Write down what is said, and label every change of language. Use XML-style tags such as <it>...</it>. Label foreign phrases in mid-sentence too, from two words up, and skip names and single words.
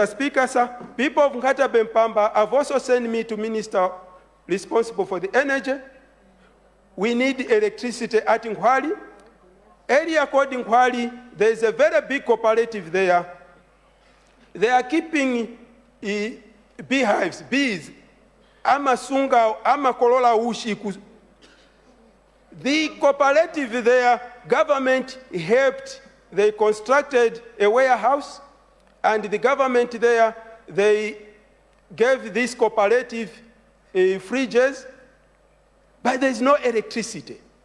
<en>Speaker, sir, people of Hatabe Mpamba have also sent me to Minister responsible for the energy. We need electricity at Nkwali. Area called Nkwali, there is a very big cooperative there. They are keeping beehives, bees,</en> <ny>amasunga, amakolola ushi.</ny> <en>The cooperative there, government helped. They constructed a warehouse, and the government there, they gave this cooperative fridges, but there's no electricity.</en>